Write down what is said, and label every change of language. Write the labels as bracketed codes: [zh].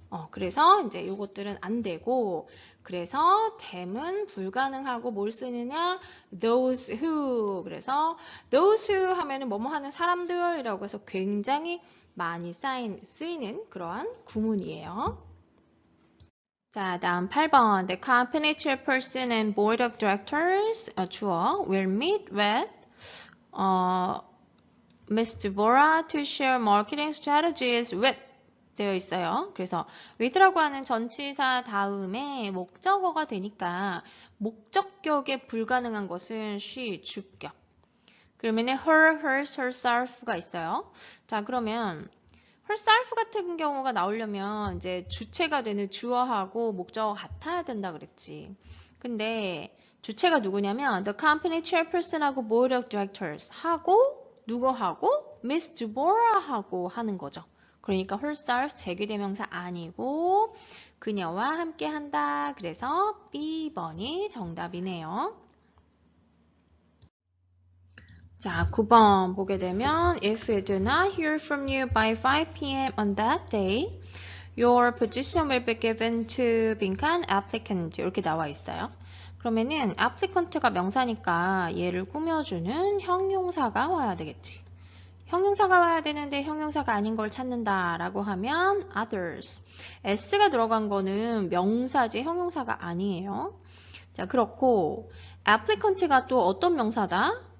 [ko] 그래서 이제 요것들은 안 되고, 그래서 them은 불가능하고 뭘 쓰느냐? [en] those who. [ko] 그래서 those who 하면은 뭐뭐 하는 사람들이라고 해서 굉장히 많이 쓰이는 그러한 구문이에요. 자, 다음 8번. [en] The company chairperson and board of directors, 주어, will meet with Ms. Deborah to share marketing strategies with [ko] 되어 있어요. 그래서 with라고 하는 전치사 다음에 목적어가 되니까 목적격에 불가능한 것은 she, 주격. 그러면 her, hers, herself가 있어요. 자, 그러면 herself 같은 경우가 나오려면 이제 주체가 되는 주어하고 목적어가 같아야 된다 그랬지. 근데 주체가 누구냐면 [en] the company chairperson [ko] 하고 [en] board of directors [ko] 하고 누구하고 Miss Deborah하고 하는 거죠. 그러니까 herself 제귀대명사 아니고 그녀와 함께 한다. 그래서 B번이 정답이네요. 자, 9번 보게 되면 [en] If we do not hear from you by 5 p.m. on that day, your position will be given to 빈칸 applicant [ko] 이렇게 나와 있어요. 그러면은 applicant가 명사니까 얘를 꾸며주는 형용사가 와야 되겠지. 형용사가 와야 되는데 형용사가 아닌 걸 찾는다라고 하면 others. s가 들어간 거는 명사지 형용사가 아니에요. 자, 그렇고 applicant가 또 어떤 명사다?